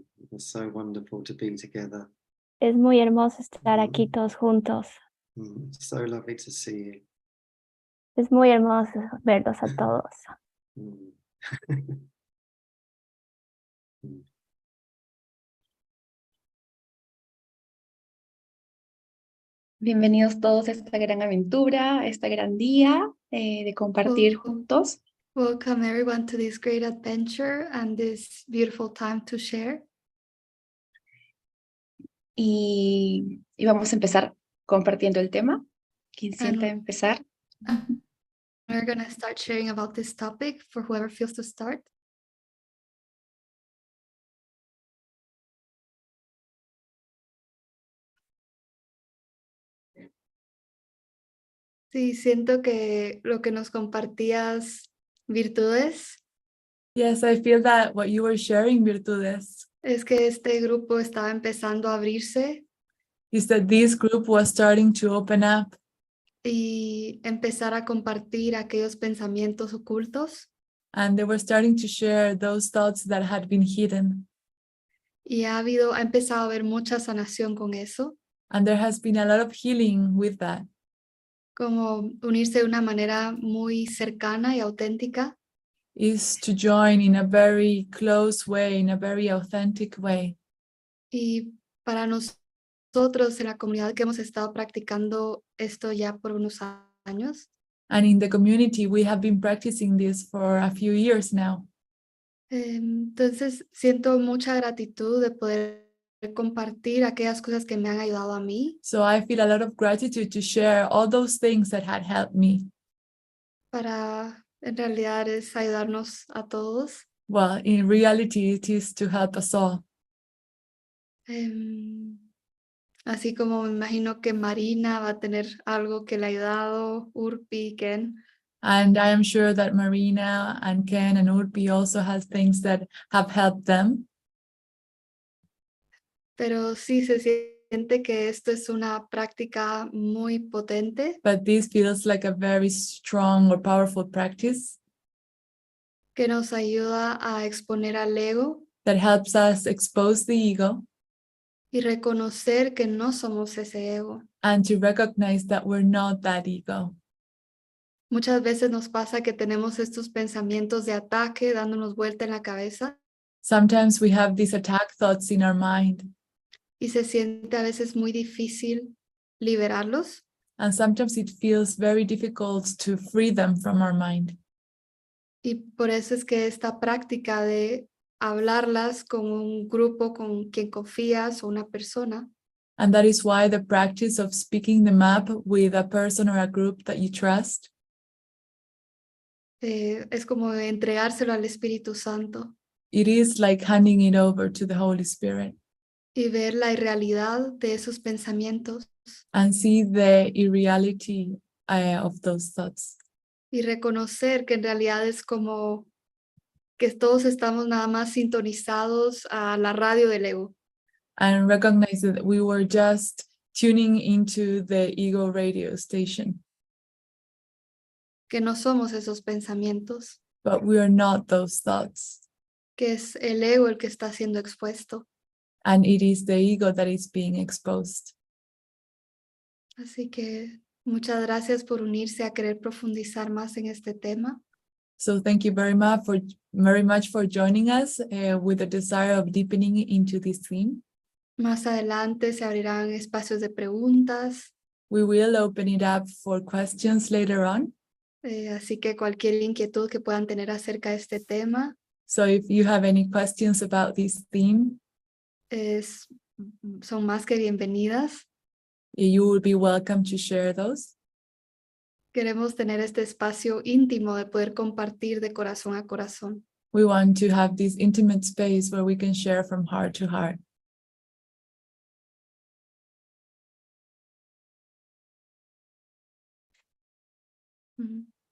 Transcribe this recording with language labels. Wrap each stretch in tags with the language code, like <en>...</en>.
<en>It's so wonderful to be together.</en> <es>Es muy hermoso estar aquí todos juntos.</es> <en>It's so lovely to see you.</en> <es>Es muy hermoso verlos a todos. Mm. Bienvenidos todos a esta gran aventura, a este gran día de compartir juntos.</es> <en>Welcome everyone to this great adventure and this beautiful time to share.</en> <es>Y vamos a empezar compartiendo el tema. ¿Quién siente</es> <en>And-</en> <es>empezar?</es> <en>We're going to start sharing about this topic for whoever feels to start.</en> <es>Sí, siento que lo que nos compartías, virtudes,</es> <en>Yes, I feel that what you were sharing, virtudes,</en> <es>es que este grupo estaba empezando a abrirse</es> <en>is that this group was starting to open up</en> <es>y empezar a compartir aquellos pensamientos ocultos.</es> <en>and they were starting to share those thoughts that had been hidden.</en> <es>Y ha empezado a haber mucha sanación con eso,</es> <en>And there has been a lot of healing with that.</en> <es>como unirse de una manera muy cercana y auténtica.</es> <en>Is to join in a very close way, in a very authentic way.</en> <es>Y para nosotros en la comunidad que hemos estado practicando esto ya por unos años,</es> <en>And in the community, we have been practicing this for a few years now.</en> <es>entonces siento mucha gratitud de poder compartir aquellas cosas que me han ayudado a mí</es> <en>So I feel a lot of gratitude to share all those things that had helped me.</en> <es>para, en realidad es ayudarnos a todos.</es> <en>Well, in reality, it is to help us all.</en> <es>Así como me imagino que Marina va a tener algo que le ha ayudado, Urpi, Ken.</es> <en>And I am sure that Marina and Ken and Urpi also has things that have helped them.</en> <es>Pero sí se siente que esto es una práctica muy potente</es> <en>But this feels like a very strong or powerful practice</en> <es>que nos ayuda a exponer al ego</es> <en>that helps us expose the ego</en> <es>y reconocer que no somos ese ego.</es> <en>and to recognize that we're not that ego.</en> <es>Muchas veces nos pasa que tenemos estos pensamientos de ataque dándonos vuelta en la cabeza</es> <en>Sometimes we have these attack thoughts in our mind,</en> <es>y se siente a veces muy difícil liberarlos.</es> <en>and sometimes it feels very difficult to free them from our mind.</en> <es>Y por eso es que esta práctica de hablarlas con un grupo con quien confías o una persona</es> <en>And that is why the practice of speaking them up with a person or a group that you trust</en> <es>es como entregárselo al Espíritu Santo</es> <en>it is like handing it over to the Holy Spirit</en> <es>y ver la irrealidad de esos pensamientos</es> <en>and see the irreality of those thoughts.</en> <es>y reconocer que en realidad es como que todos estamos nada más sintonizados a la radio del ego.</es> <en>And recognize that we were just tuning into the ego radio station,</en> <es>Que no somos esos pensamientos,</es> <en>but we are not those thoughts.</en> <es>que es el ego el que está siendo expuesto.</es> <en>And it is the ego that is being exposed.</en> <es>Así que muchas gracias por unirse a querer profundizar más en este tema.</es> <en>So thank you very much for joining us with the desire of deepening into this theme.</en> <es>Más adelante se abrirán espacios de preguntas,</es> <en>We will open it up for questions later on.</en> <es>así que cualquier inquietud que puedan tener acerca de este tema</es> <en>So if you have any questions about this theme,</en> <es>son más que bienvenidas.</es> <en>you will be welcome to share those.</en> <es>Queremos tener este espacio íntimo de poder compartir de corazón a corazón.</es> <en>We want to have this intimate space where we can share from heart to heart. Ujú.</en>